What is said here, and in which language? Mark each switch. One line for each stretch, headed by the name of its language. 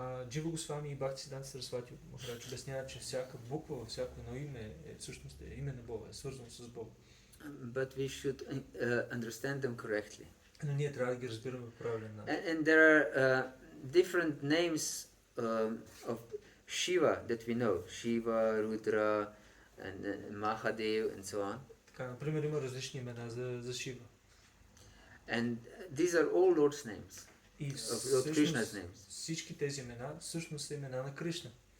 Bulgarian: Джива Госвами и Бхактисиданта Сарасвати Махарадж обясняват, че всяка буква във всяко едно име всъщност е име на Бога, е свързано с Бога.
English: But we should understand them correctly.
Bulgarian: Но ние трябва да ги разбираме по правилен начин.
English: And there are different names of Shiva that we know. Shiva, Rudra, and Mahadev, and so on.
Bulgarian: Така, например, има различни имена за Шива.
English: And these are all Lord's names.
Bulgarian: И
English: of Krishna's names.
Bulgarian: всички тези имена всъщност са имена на Кришна.